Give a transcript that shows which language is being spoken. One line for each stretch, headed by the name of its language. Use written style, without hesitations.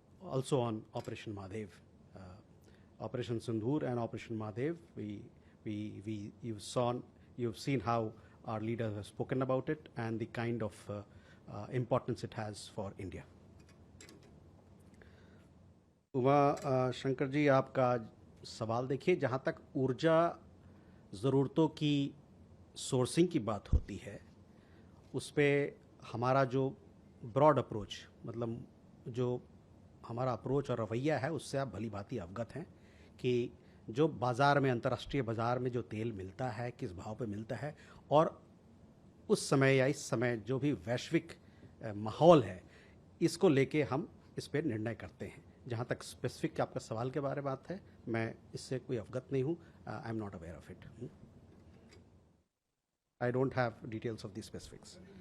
English: Also on Operation Madhev, Operation Sindhur and Operation Madhev, you've seen how our leaders have spoken about it and the kind of importance it has for India.
Hindi: Uma Shankar ji, आपका सवाल देखिए, जहाँ तक ऊर्जा ज़रूरतों की sourcing की बात होती है, उस पर हमारा जो ब्रॉड अप्रोच, मतलब जो हमारा अप्रोच और रवैया है, उससे आप भली भांति अवगत हैं कि जो बाज़ार में, अंतर्राष्ट्रीय बाज़ार में जो तेल मिलता है, किस भाव पे मिलता है, और उस समय या इस समय जो भी वैश्विक माहौल है, इसको लेके हम इस पर निर्णय करते हैं. जहाँ तक स्पेसिफिक आपका सवाल के बारे में बात है, मैं इससे कोई अवगत नहीं हूँ.
English: I am not aware of it. I don't have details of the specifics.